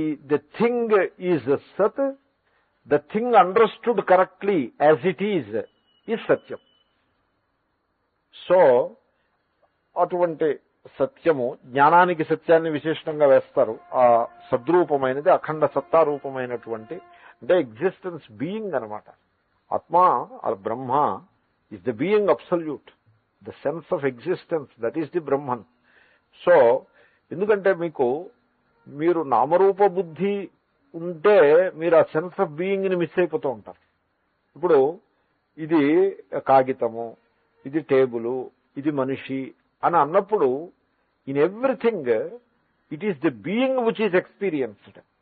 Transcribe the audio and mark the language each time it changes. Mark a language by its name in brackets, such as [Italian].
[English] the thing is సత్, the thing understood correctly as it is [Telugu] Satyam. So అటువంటి సత్యము, జ్ఞానానికి సత్యాన్ని విశేషంగా వేస్తారు. ఆ సద్రూపమైనది, అఖండ సత్తారూపమైనటువంటి, అంటే ఎగ్జిస్టెన్స్, బీయింగ్ అనమాట. [English] Atma or Brahma is the being absolute, the sense of existence, that is the Brahman. [Telugu] So ఎందుకంటే మీరు నామరూప బుద్ధి ఉంటే మీరు ఆ [English] sense of being [Telugu] ని మిస్ అయిపోతూ ఉంటారు. ఇప్పుడు ఇది కాగితము, ఇది టేబుల్, ఇది మనిషి అని అన్నప్పుడు [English] In everything it is the being which is experienced.